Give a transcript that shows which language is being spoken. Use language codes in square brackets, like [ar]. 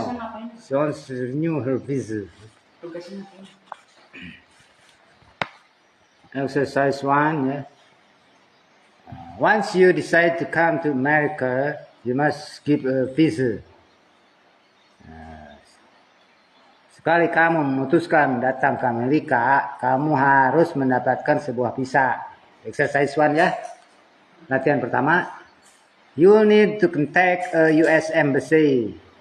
[id] Tugasan apa ini? [en] She wants to renew her visa. [id] Tugasan apa ini? [en] Exercise 1, yeah. Once you decide to come to America, you must give a visa. [id] Sekali kamu memutuskan datang ke Amerika, kamu harus mendapatkan sebuah visa. [en] Exercise 1 [id] ya. Latihan pertama. [en] You need to contact a US embassy.